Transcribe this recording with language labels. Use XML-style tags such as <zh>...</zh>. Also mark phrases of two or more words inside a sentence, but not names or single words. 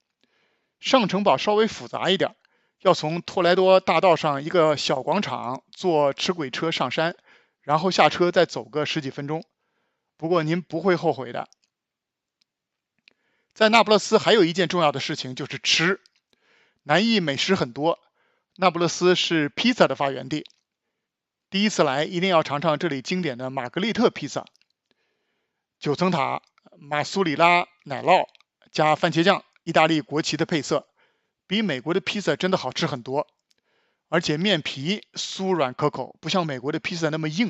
<zh>上城堡稍微複雜一點，要從托萊多大道上一個小廣場坐齒軌車上山，然後下車再走個10幾分鐘。不過您不會後悔的。在那不勒斯還有一件重要的事情就是吃，南意美食很多，那不勒斯是披薩的發源地。第一次來一定要嘗嘗這裡經典的瑪格麗特披薩，9層塔、馬蘇里拉奶酪加番茄醬，意大利國旗的配色，比美國的披薩真的好吃很多，而且面皮酥軟可口，不像美國的披薩那麼硬。</zh>